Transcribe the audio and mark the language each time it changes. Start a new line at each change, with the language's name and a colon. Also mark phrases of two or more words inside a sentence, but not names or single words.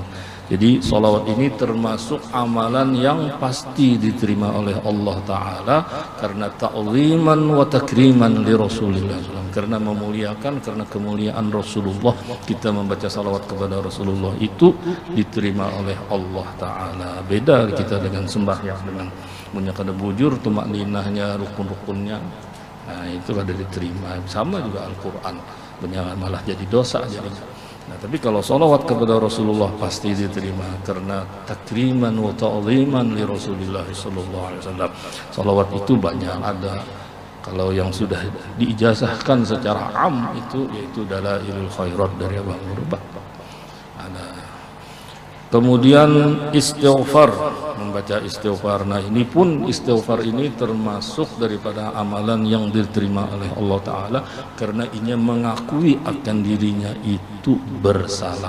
Indonesian: Jadi sholawat ini termasuk amalan yang pasti diterima oleh Allah Ta'ala karena
Arabic: تعظيما وتكريما لرسول الله,
Indonesian: karena memuliakan, karena kemuliaan Rasulullah kita membaca salawat kepada Rasulullah itu diterima oleh Allah Ta'ala. Beda kita dengan sembahyang, dengan punya
Banjar: kada bujur
Indonesian: tumakninahnya, rukun-rukunnya, nah itu kada diterima. Sama juga Al-Quran, malah jadi dosa jadinya. Nah, tapi kalau salawat kepada Rasulullah pasti diterima karena
Arabic: تكريما وتعظيما لرسول الله صلى الله عليه وسلم.
Indonesian: Salawat itu banyak ada. Kalau yang sudah diijazahkan secara am itu yaitu Dalailul Khairat dari Abang Murbah. Ada. Kemudian istighfar, membaca istighfar. Nah, ini pun istighfar ini termasuk daripada amalan yang diterima oleh Allah Ta'ala karena ia mengakui akan dirinya itu bersalah.